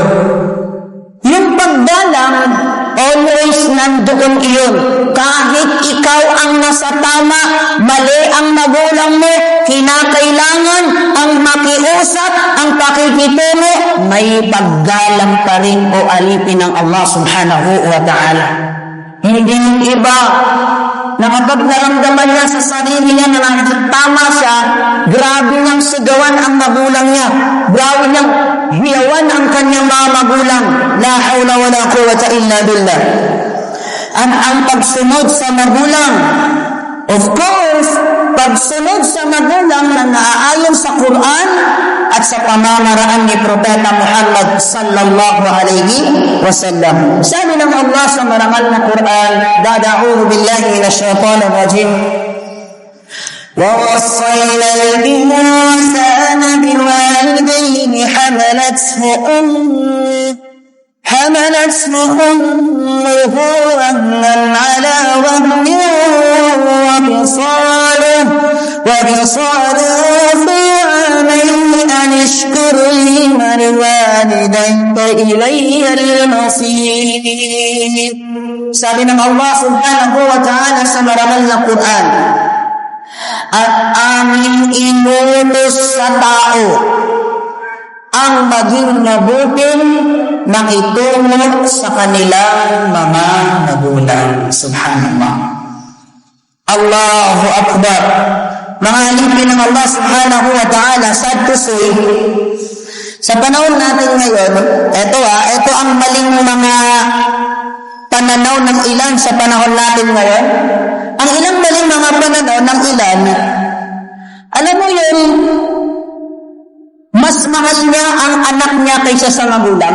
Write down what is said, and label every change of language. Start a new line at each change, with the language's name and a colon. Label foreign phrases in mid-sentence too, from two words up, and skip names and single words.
Filipino: Yung paggalang, always nandoon iyon. Kahit ikaw ang nasa tama, mali ang magulang mo, kinakailangan ang makiusap, ang pakikitungo, may paggalang pa rin o alipin ng Allah
Arabic: سبحانه وتعالى.
Filipino: Hindi yung iba na kapag naramdaman niya sa sarili niya na tama siya, grabe niyang sigawan ang magulang niya. Grabe niyang hiyawan ang kanyang mga magulang.
Arabic: لا حول ولا قوة إلا بالله.
Filipino: Ang pagsunod sa magulang,
English: of course,
Filipino: pagsunod sa magulang na naaayon sa Quran at sa pamamaraan ni Propeta Muhammad
Arabic: صلى الله عليه وسلم.
Filipino: Sabi ng Allah sa marangal na Quran,
Arabic: أعوذ بالله من الشيطان الرجيم. وَوَصَّيْنَا الْإِنسَانَ بِوَالِدَيْهِ حملته أمه وهنا على وهن وفصاله في عامين أن اشكر لي ولوالديك إلي المصير.
Filipino: Sabi ng Allah
Arabic: سبحانه وتعالى
Filipino: sa marangal na Quran, at aming inutos sa tao ang maging mabuting nakitungo sa kanilang mga magulang.
Arabic: سبحان الله. الله أكبر.
Filipino: Mga alipin ng Allah
Arabic: سبحانه وتعالى,
English: sad to say,
Filipino: sa panahon natin ngayon, ito ang maling mga pananaw ng ilan sa panahon natin ngayon. Ang ilang maling mga pananaw ng ilan, alam mo yun, mas mahal niya ang anak niya kaysa sa magulang.